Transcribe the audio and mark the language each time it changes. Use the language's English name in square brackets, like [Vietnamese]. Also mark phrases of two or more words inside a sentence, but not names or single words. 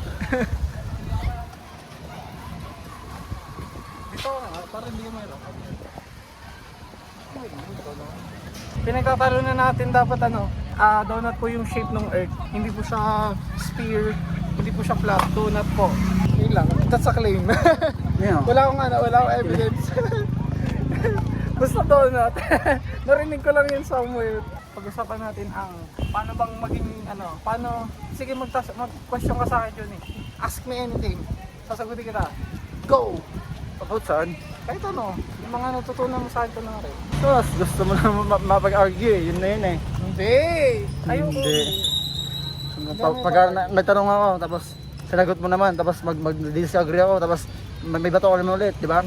[Filipino] Dito nga, para hindi ka mayroon. Pinagtatalo na natin dapat donut po yung shape ng earth. Hindi po siya sphere, hindi po siya flat, donut po. Yun lang, [English] that's a claim. Yeah. [Filipino] wala akong evidence. Basta donut. Narinig ko lang yun somewhere. Pag-usapan natin ang paano bang maging sige mag-question ka sa akin yun eh. [English] Ask me anything. [Filipino] Sasagutin kita. [English] Go! [Filipino] About saan? Kahit yung mga natutunan mo sa akin ko na rin. Sos, gusto mo na mapag-argue eh, yun na yun eh. Hindi! Ayoko. Hindi. Pag nagtanong ako, tapos sinagot mo naman, tapos mag-disagree ako, tapos may bato ko naman ulit, di ba?